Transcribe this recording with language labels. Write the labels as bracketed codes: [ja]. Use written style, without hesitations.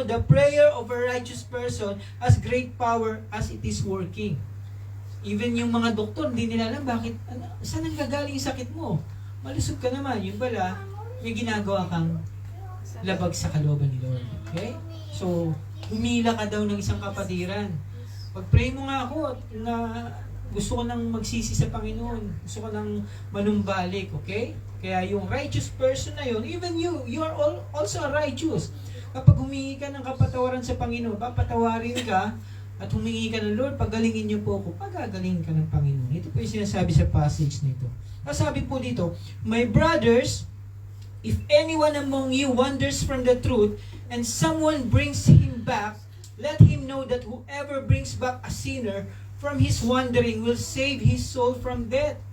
[en] The prayer of a righteous person has great power as it is working. [tl] Even yung mga doktor, hindi nila alam bakit, saan ang gagaling yung sakit mo? Malusog ka naman. Yun pala, may ginagawa kang labag sa kalooban ni Lord. Okay? So, humila ka daw ng isang kapatiran. Pag-pray mo nga ako na gusto ko nang magsisi sa Panginoon. Gusto ko nang manumbalik. Okay? Kaya yung [en] righteous person [tl] na yun, [en] even you are also righteous. [tl] Kapag humingi ka ng kapatawaran sa Panginoon, papatawarin ka at humingi ka ng Lord, pagalingin niyo po ako, pagagalingin ka ng Panginoon. Ito po yung sinasabi sa passage nito. Sabi po dito, [en] my brothers, if anyone among you wanders from the truth and someone brings him back, let him know that whoever brings back a sinner from his wandering will save his soul from death.